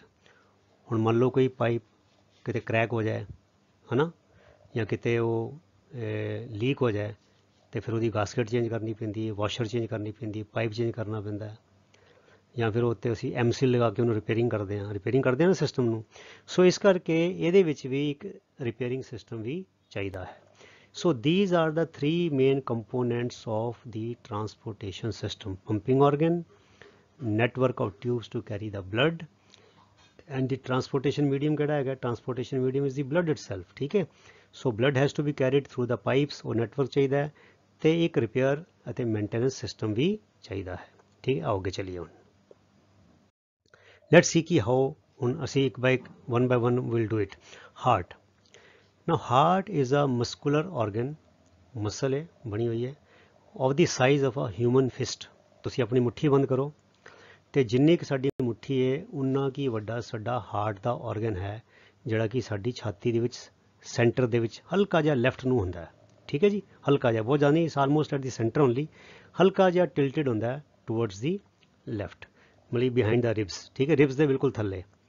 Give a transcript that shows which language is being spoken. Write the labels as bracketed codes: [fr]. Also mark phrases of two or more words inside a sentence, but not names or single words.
[pa] ਹੁਣ ਮੰਨ ਲਓ ਕੋਈ ਪਾਈਪ ਕਿਤੇ ਕਰੈਕ ਹੋ ਜਾਏ, ਹੈ ਨਾ, ਜਾਂ ਕਿਤੇ ਉਹ ਲੀਕ ਹੋ ਜਾਏ, ਅਤੇ ਫਿਰ ਉਹਦੀ [en] gasket change [pa] ਕਰਨੀ ਪੈਂਦੀ ਹੈ, [en] washer change [pa] ਕਰਨੀ ਪੈਂਦੀ ਹੈ, [en] pipe change [pa] ਕਰਨਾ ਪੈਂਦਾ, ਜਾਂ ਫਿਰ ਉੱਤੇ ਅਸੀਂ ਐਮਸੀਲ ਲਗਾ ਕੇ ਉਹਨੂੰ ਰਿਪੇਅਰਿੰਗ ਕਰਦੇ ਹਾਂ ਨਾ ਸਿਸਟਮ ਨੂੰ। ਸੋ ਇਸ ਕਰਕੇ ਇਹਦੇ ਵਿੱਚ ਵੀ ਇੱਕ [en] repairing system [pa] ਵੀ ਚਾਹੀਦਾ ਹੈ। [en] ਸੋ these are the three main components of the transportation system: pumping organ, network of tubes to carry the blood, and the transportation medium [pa] ਕਿਹੜਾ ਹੈਗਾ? [en] transportation medium is the blood itself, [pa] ਠੀਕ ਹੈ। [en] so blood has to be carried through the pipes, [pa] ਉਹ ਨੈਟਵਰਕ ਚਾਹੀਦਾ ਹੈ, ਅਤੇ ਇੱਕ ਰਿਪੇਅਰ ਅਤੇ [en] maintenance system [pa] ਵੀ ਚਾਹੀਦਾ ਹੈ, ਠੀਕ ਹੈ। ਆਓ ਅੱਗੇ ਚੱਲੀਏ। [en] ਹੁਣ let's see ਕਿ ਹਾਓ, [pa] ਹੁਣ ਅਸੀਂ ਇੱਕ [en] by one by one will do it. ਹਾਰਟ। Now heart is a muscular organ, [pa] ਮਸਲ ਹੈ, ਬਣੀ ਹੋਈ ਹੈ, [en] of the size of a human fist। [pa] ਤੁਸੀਂ ਆਪਣੀ ਮੁੱਠੀ ਬੰਦ ਕਰੋ ਅਤੇ ਜਿੰਨੀ ਕੁ ਸਾਡੀ ਮੁੱਠੀ ਹੈ ਉਨਾ ਕੀ ਵੱਡਾ ਸਾਡਾ ਹਾਰਟ ਦਾ ਔਰਗਨ ਹੈ, ਜਿਹੜਾ ਕਿ ਸਾਡੀ ਛਾਤੀ ਦੇ ਵਿੱਚ ਸੈਂਟਰ ਦੇ ਵਿੱਚ ਹਲਕਾ ਜਿਹਾ ਲੈਫਟ ਨੂੰ ਹੁੰਦਾ ਹੈ, ਠੀਕ ਹੈ ਜੀ। ਹਲਕਾ ਜਿਹਾ, ਬਹੁਤ ਜ਼ਿਆਦਾ ਨਹੀਂ, [en] almost at the center only, [pa] ਹਲਕਾ ਜਿਹਾ ਟਿਲਟਡ ਹੁੰਦਾ ਹੈ [en] towards the left, [pa] ਮਤਲਬ [en] behind the ribs, [pa] ਠੀਕ ਹੈ, ਰਿਬਸ ਦੇ ਬਿਲਕੁਲ ਥੱਲੇ।